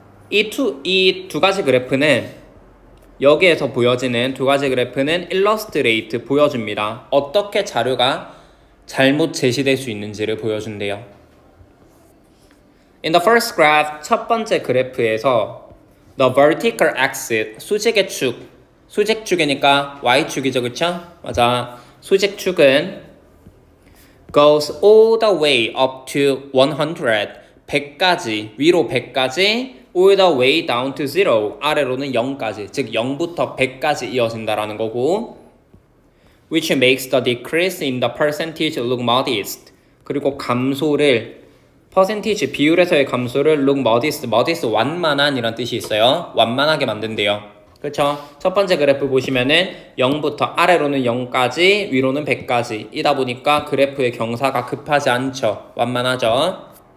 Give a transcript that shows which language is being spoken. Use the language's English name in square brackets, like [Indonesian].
[Korean] 이 두 가지 그래프는 여기에서 보여지는 두 가지 그래프는 illustrate 보여줍니다. 어떻게 자료가 잘못 제시될 수 있는지를 보여준대요. [English] In the first graph, [Korean] 첫 번째 그래프에서 [English] the vertical axis, [Korean] 수직의 축, 수직축이니까 y축이죠, 그쵸? 맞아. 수직축은 [English] goes all the way up to 100, [Korean] 100까지, 위로 100까지, [English] all the way down to 0, [Korean] 아래로는 0까지, 즉 0부터 100까지 이어진다라는 거고, [English] which makes the decrease in the percentage look modest. [Korean] 그리고 감소를 퍼센티지 비율에서의 감소를 [English] look modest, [Korean] 완만한 이란 뜻이 있어요. 완만하게 만든대요. 그렇죠? 첫 번째 그래프 보시면은 0부터 아래로는 0까지, 위로는 100까지 이다 보니까 그래프의 경사가 급하지 않죠. 완만하죠.